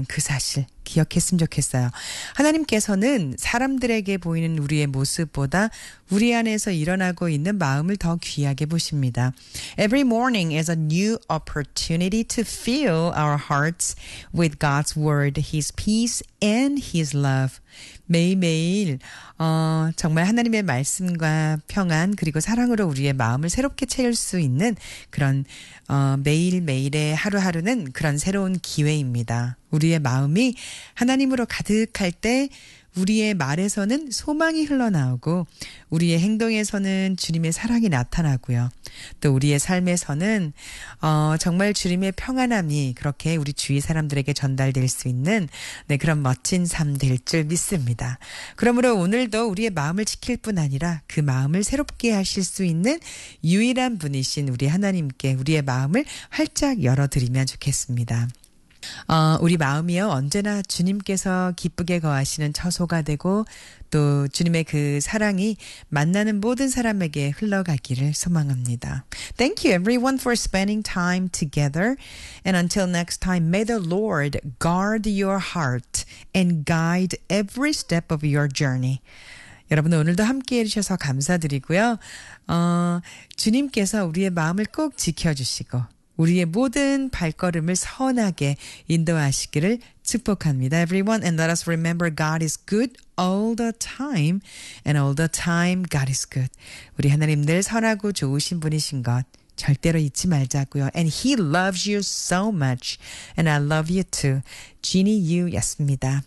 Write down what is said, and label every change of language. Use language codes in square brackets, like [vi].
[ko] 그 사실 기억했으면 좋겠어요. 하나님께서는 사람들에게 보이는 우리의 모습보다 우리 안에서 일어나고 있는 마음을 더 귀하게 보십니다. [en] Every morning is a new opportunity to fill our hearts with God's word, His peace and His love. [ko] 매일매일 정말 하나님의 말씀과 평안 그리고 사랑으로 우리의 마음을 새롭게 채울 수 있는 그런 매일매일의 하루하루는 그런 새로운 기회입니다. 우리의 마음이 하나님으로 가득할 때 우리의 말에서는 소망이 흘러나오고 우리의 행동에서는 주님의 사랑이 나타나고요. 또 우리의 삶에서는 정말 주님의 평안함이 그렇게 우리 주위 사람들에게 전달될 수 있는 네, 그런 멋진 삶 될 줄 믿습니다. 그러므로 오늘도 우리의 마음을 지킬 뿐 아니라 그 마음을 새롭게 하실 수 있는 유일한 분이신 우리 하나님께 우리의 마음을 활짝 열어드리면 좋겠습니다. 우리 마음이요 언제나 주님께서 기쁘게 거하시는 처소가 되고 또 주님의 그 사랑이 만나는 모든 사람에게 흘러가기를 소망합니다. [en] Thank you everyone for spending time together. And until next time, may the Lord guard your heart and guide every step of your journey. [ko] 여러분 오늘도 함께해 주셔서 감사드리고요. 주님께서 우리의 마음을 꼭 지켜주시고 우리의 모든 발걸음을 선하게 인도하시기를 축복합니다. [en] Everyone, and let us remember God is good all the time, and all the time God is good. [ko] 우리 하나님 늘 선하고 좋으신 분이신 것 절대로 잊지 말자고요. [en] And He loves you so much, and I love you too. Jeannie Yu였습니다.